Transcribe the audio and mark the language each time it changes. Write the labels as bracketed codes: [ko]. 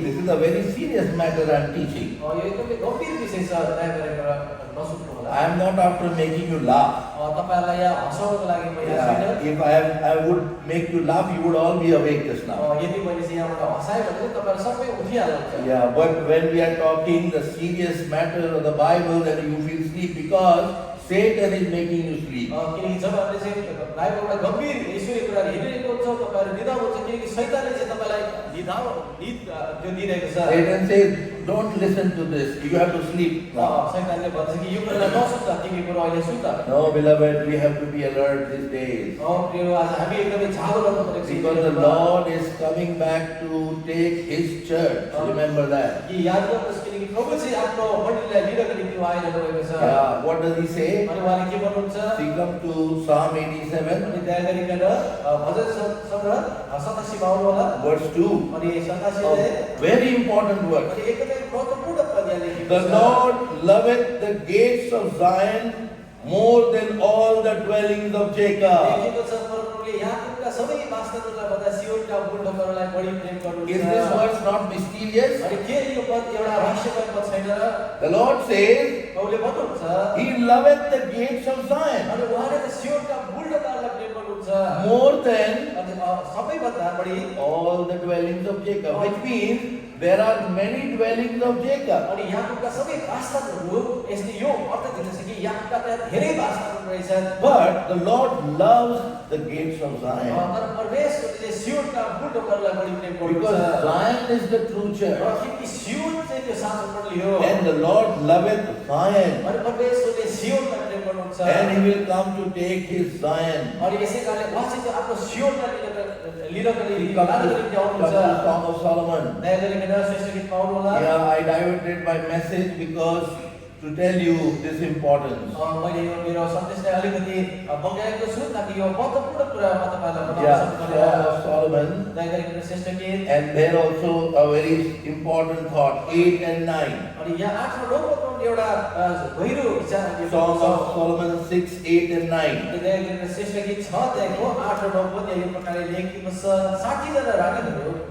[en] This is a very serious matter I'm teaching. [ne] यो एकदमै गम्भीर विषय छ, दया गरेर नसुत्नु होला। [en] I am not after making you laugh. [ne] तपाईहरुलाई यहाँ हँसाउनको लागि म यहाँ छैन। [en] If I would make you laugh, you would all be awake just now. [ne] यदि मैले चाहिँ यहाँबाट हँसाएँ भने तपाईहरु सबै उठिहाल्नुहुन्छ। [en] Yeah, but when we are talking the serious matter of the Bible, then you feel sleep because Satan is making you sleep. [ne] किनकि जब हामीले चाहिँ बाइबलमा गम्भीर ईश्वरीय कुराहरु हेरिरहेको हुन्छ, तपाईहरु निदा हुन्छ, किनकि शैतानले चाहिँ तपाईलाई निद त्यो दिइरहेको छ। [en] Satan says, don't listen to this. You have to sleep now. [ne] शैतानले भन्छ कि यो कुरालाई नसुन, तिमी बरु अहिले सुत। [en] No, beloved, we have to be alert these days. [ne] प्रिय आज हामी एकदमै जागो रहनु पर्छ [en] Because the Lord is coming back to take His church. Remember that. [ne] कि याद गर्नुहोस्, किनकि प्रभु चाहिँ आफ्नो मण्डलीलाई लिनको निम्ति आइरहनु भएको छ। [en] Yeah, what does He say? [ne] अनि उहाँले के भन्नुहुन्छ? [en] We come to Psalm 87, [ne] अनि दया गरिकन भजन सङ्ग्रह 87 मा आउनु होला। [en] verse 2. [ne] अनि 87 [en] Oh, [ne] ले [en] very important word. [ne] अनि एकदमै महत्त्वपूर्ण पद यहाँ लेखेको [en] The [ne] छ। [en] Lord loveth the gates of Zion more than all the dwellings of Jacob. [ne] लेखेको छ, परमप्रभुले याकूबका सबै वासस्थानहरूलाई भन्दा सियोनका मूलढोकाहरूलाई बढी प्रेम गर्नुहुन्छ। [en] Is this verse not mysterious? [ne] अनि के यो पद एउटा रहस्यमय पद छैन र? [en] The Lord says, [ne] प्रभुले भन्नुहुन्छ, [en] He loveth the gates of Zion [ne] अनि उहाँले त सियोनका मूलढोकाहरूलाई प्रेम गर्नुहुन्छ [en] more than [ne] अनि सबैभन्दा बढी। [en] all the dwellings of Jacob, which means there are many dwellings of Jacob. [ne] अनि याकूबका सबै वासस्थानहरू, यसले यो अर्थ दिन्छ कि याकूबका त्यहाँ धेरै वासस्थानहरू रहेछन्। [en] But the Lord loves the gates of Zion. [ne] तर परमेश्वरले चाहिँ सियोनका मूल ढोकाहरूलाई बढी प्रेम [en] Because [ne] गर्नुहुन्छ [en] Zion is the true [ne] र [en] church. [ne] किनकि सियोन चाहिँ त्यो साँचो मण्डली हो [en] And the Lord loveth Zion. [ne] अनि परमेश्वरले सियोनलाई प्रेम गर्नुहुन्छ [en] And He will come to take His Zion. [ne] अनि यसै कारणले उहाँ चाहिँ त्यो आफ्नो सियोनलाई लिनको [en] He [ne] निम्ति [en] comes [ne] लानको [en] to [ne] निम्ति [en] the [ne] आउनुहुन्छ [en] Song of Solomon. [ne] दया गरिकन श्रेष्ठ गीत पाउनु होला [en] Yeah, I diverted my message because to tell you this importance. [ne] मैले यो मेरो सन्देशलाई अलिकति बगाएको छु ताकि यो महत्त्वपूर्ण कुरा म तपाईहरुलाई बताउन [en] Yeah, [ne] सकूँ [en] Song [ne] भनेर [en] of Solomon. [ne] दया गरिकन श्रेष्ठ गीत [en] And there also a very important thought, 8 and 9. [ne] अनि यहाँ 8 र 9 पदमा एउटा गहिरो विचार हामी [en] Song [ne] पाउँछौँ [en] of Solomon 6, 8 and 9. [ne] दया गरिकन श्रेष्ठ गीत 6 अध्यायको 8 र 9 पद यो प्रकारले लेखिएको छ 60 जना रानीहरू